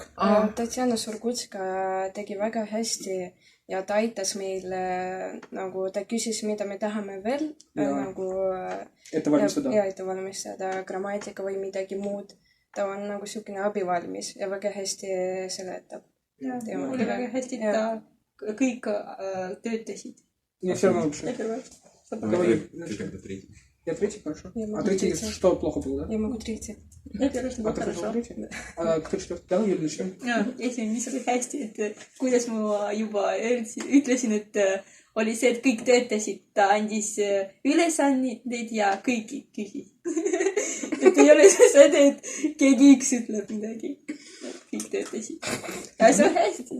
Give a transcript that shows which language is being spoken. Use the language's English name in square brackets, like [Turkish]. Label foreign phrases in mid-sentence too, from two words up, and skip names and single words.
[Estonian] Tatjana Surgutska tegi väga hästi ja ta aitas meil, nagu ta küsis, mida me tahame veel nagu ettevalmistada, grammatika või midagi muud. Ta on nagu selline abivalmis ja väga hästi seletab. Oli väga hästi, ta kõik töötasid. [Russian] Не, все равно лучше. Давай третий. Я третий, хорошо. А третий, что плохо было, да? Я могу третий. Я первый, что было хорошо. А кто четвертый? Да, Юлия, начнем. [Estonian] Esimene, mis oli hästi, et kuidas ma juba ütlesin, et oli see, et kõik töötasid. Ta andis ülesandeid ja kõiki küsis. Et ei ole see, et keegi üks ütleb midagi. Kõik töötasid. Ja see on hästi.